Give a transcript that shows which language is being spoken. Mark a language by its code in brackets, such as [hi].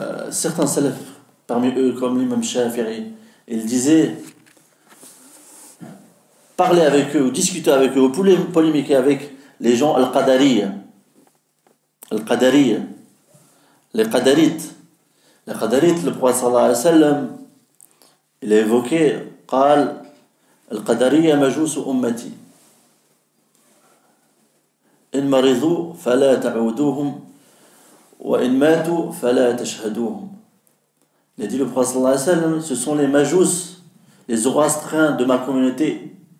[fr] Certains salafs, parmi eux comme l'imam Shafi'i, ils disaient parler avec eux ou discuter avec eux ou polémiquer avec les gens al-Qadariya, les Qadarites. Les Qadarites, le prophète sallallahu alayhi wa sallam, il a évoqué [ar] قال القدرية مجوس أمتي إن مرضوا فلا تعودوهم وإن ماتوا فلا تشهدوهم. [fr] Il a dit le prophète sallallahu alayhi wa sallam, ce sont les majous, les zoroastriens de ma communauté.